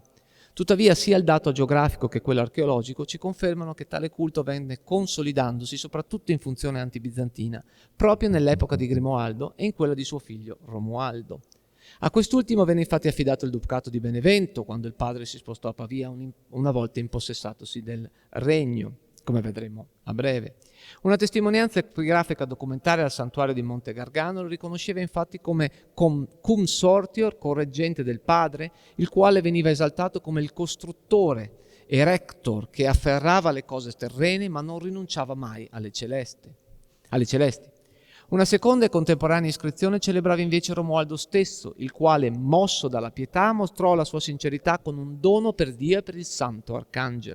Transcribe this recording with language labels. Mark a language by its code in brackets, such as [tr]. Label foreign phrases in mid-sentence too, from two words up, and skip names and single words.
[it] Tuttavia sia il dato geografico che quello archeologico ci confermano che tale culto venne consolidandosi soprattutto in funzione antibizantina, proprio nell'epoca di Grimoaldo e in quella di suo figlio Romualdo. A quest'ultimo venne infatti affidato il ducato di Benevento quando il padre si spostò a Pavia una volta impossessatosi del regno, come vedremo a breve. Una testimonianza epigrafica documentaria al santuario di Monte Gargano lo riconosceva infatti come [la] cum sortior, [it] correggente del padre, il quale veniva esaltato come il costruttore, erector, che afferrava le cose terrene ma non rinunciava mai alle celesti. Una seconda e contemporanea iscrizione celebrava invece Romualdo stesso, il quale, mosso dalla pietà, mostrò la sua sincerità con un dono per Dio e per il Santo Arcangelo.